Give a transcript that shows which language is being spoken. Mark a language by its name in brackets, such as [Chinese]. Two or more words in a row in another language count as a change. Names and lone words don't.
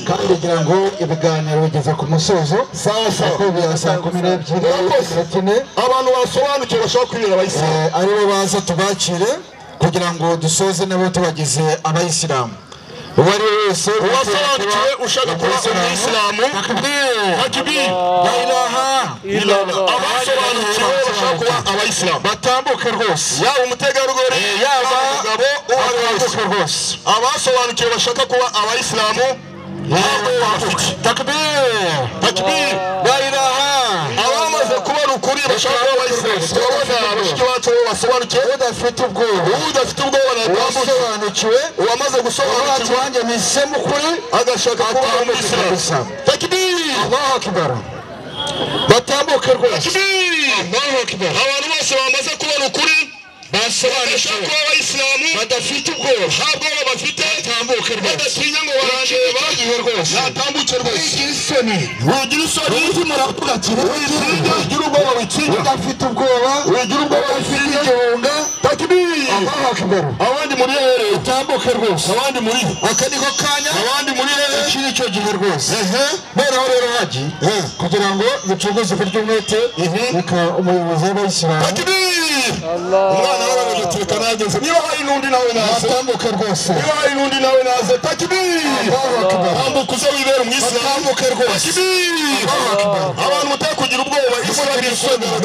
[Kinyarwanda] kandi ngira ngo ibiganiro bigeze ku musozo sawa birasa 12 abantu basobanukiwe bashaka kwibera abayisilamu aribo baza tubakire kugira ngo dusoze nabo tubagize abayisilamu uwari wese wasobanukiwe ushaka kuba umuyisilamu takbir [Arabic] la ilaha illallah [Kinyarwanda] abasobanukiwe bashaka kuba abayisilamu batambuke rwose yaba umutegarugori yaba umugabo uwatambuke rwose abasobanukiwe bashaka kuba abayisilamu takbir [Arabic] la ilaha [Kinyarwanda] abamaze kuba rukuri bashaka kuba abayisilamu turabona abashiki bacu basobanukiwe udafite ubwoba natambukiwe uwamaze gusobanukirwa wanjye nisemo kuri agashaka kuba umuyisilamu takbir [Arabic] Allahu akbar [Kinyarwanda] batambuke rwose [Arabic] Allahu akbar [Kinyarwanda] abantu bose bamaze kubona ukuri basobanukiwe kuba abayisilamu badafite ubwoba ntabwo bafite batambuke rwose badatinya ngo barangeba bagiye rwose batambuke rwose wigira isoni umutima uravuga ati wigira ubwoba witinya udafite ubwoba wigira ubwoba ufite igihunga takbir [Arabic] Allahu akbar [Kinyarwanda] abandi muri here utambuke rwose abandi muri aka niko kanya abandi muri here iki nicyo gihe rwose noneho rero Haji kugira ngo bicuguze uburyo umwete reka umuyobozi w'abayisilamu umwana w'abanyagatolika nageze niba hari n'undi nawe naze tambuke rwose niba hari n'undi nawe naze takbir tambuka uze wibera umuyisilamu tambuke rwose abantu mutakugira ubwoba wigira isoni